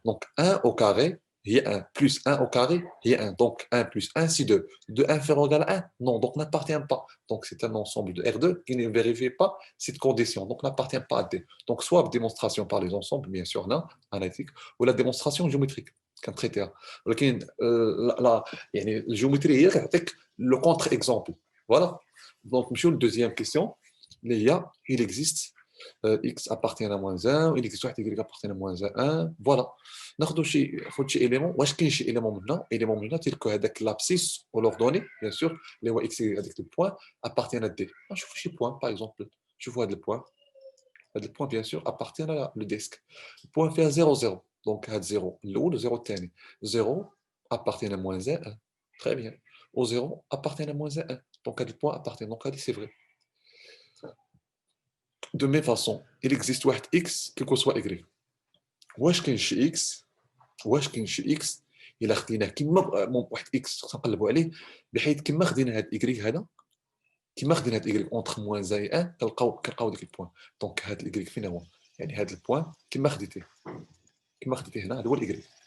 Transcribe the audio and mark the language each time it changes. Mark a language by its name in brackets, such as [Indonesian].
[French] Donc 1 au carré, il y a 1, plus 1 au carré, il y a 1. Donc 1 plus 1, c'est 2. 2 inférieur égal à 1, non, donc n'appartient pas. Donc c'est un ensemble de R2 qui ne vérifie pas cette condition, donc n'appartient pas à D. Donc soit démonstration par les ensembles, bien sûr, non, analytique, ou la démonstration géométrique. [Arabic] كنتريتيها ولكن لا يعني الجيومتري هي كتعطيك [French] le contre-exemple. Voilà. Donc, monsieur, la deuxième question, il existe x appartient à moins 1, il existe y appartient à moins 1. Voilà. [Arabic] ناخذ شي élément. واش كاين شي [French] élément maintenant élément maintenant tel que [Arabic] هذاك [French] l'abscisse ou l'ordonnée bien sûr [Arabic] اللي هو [French] x avec le point appartient à d. [Arabic] نشوف شي [French] point par exemple. Je vois le point. Le point bien sûr appartient à le disque. Le point fait 0 0. [Arabic] Donc 0 الاول 0 الثاني. [French] 0 appartient à moins 1. Très bien. Au 0 appartient à moins 1. Donc, à quel point appartient. Donc, c'est vrai. De même façon, il existe واحد x, quel que soit y. [Arabic] واش كاين شي x واش كاين شي x الا خديناه كما واحد x تنقلبوا عليه بحيث كما خدينا هاد y هذا كما خدينا هاد y [French] entre moins 1 et 1 [Arabic] كنلقاو ديك البوان. دونك هاد y فين هو؟ يعني هاد البوان كما خديتيه هنا هذا هو y.